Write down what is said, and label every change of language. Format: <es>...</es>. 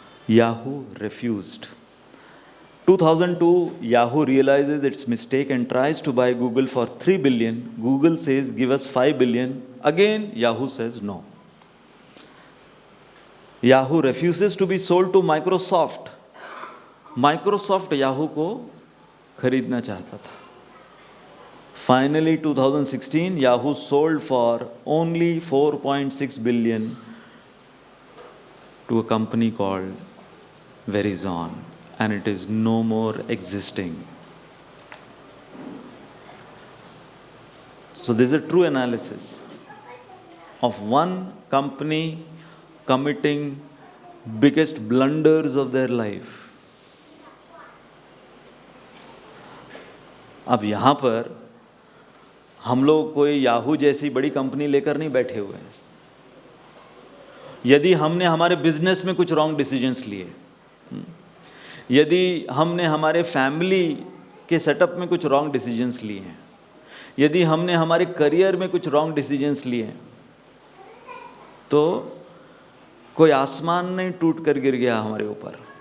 <en>Yahoo refused. 2002 Yahoo realizes its mistake and tries to buy Google for 3 billion. Google says give us 5 billion. Again Yahoo says no. Yahoo refuses to be sold to Microsoft.</en> <hi>Microsoft Yahoo को खरीदना चाहता था।</hi> <en>Finally 2016 Yahoo sold for only 4.6 billion to a company called Verizon, and it is no more existing. So this is a true analysis of one company committing biggest blunders of their life.</en> <hi>अब यहाँ पर हम लोग कोई Yahoo जैसी बड़ी company लेकर नहीं बैठे हुए हैं। यदि हमने हमारे बिजनेस में कुछ</hi> <en>wrong decisions</en> <hi>लिए, यदि हमने हमारे फैमिली के सेटअप में कुछ रॉन्ग डिसीजंस लिए हैं, यदि हमने हमारे करियर में कुछ रॉन्ग डिसीजंस लिए हैं, तो कोई आसमान नहीं टूट कर गिर गया हमारे ऊपर।</hi>